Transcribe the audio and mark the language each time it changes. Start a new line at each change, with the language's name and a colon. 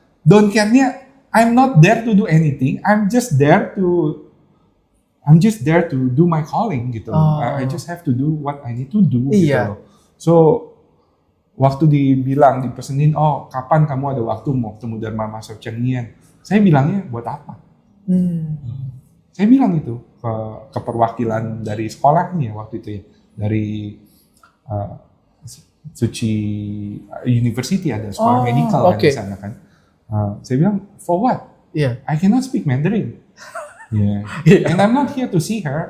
English: Don't care-nya, I'm not there to do anything. I'm just there to do my calling gitu. I just have to do what I need to do
Indonesian: gitu loh. So waktu dipesenin, kapan kamu ada waktu mau ketemu Dharma Master Cheng Yen? Saya bilangnya buat apa? Saya bilang itu ke perwakilan dari sekolahnya waktu itu ya, dari Suci University, ada sekolah medical kan di sana kan. Saya bilang,
English: for what? I cannot speak Mandarin. And I'm not here to see her.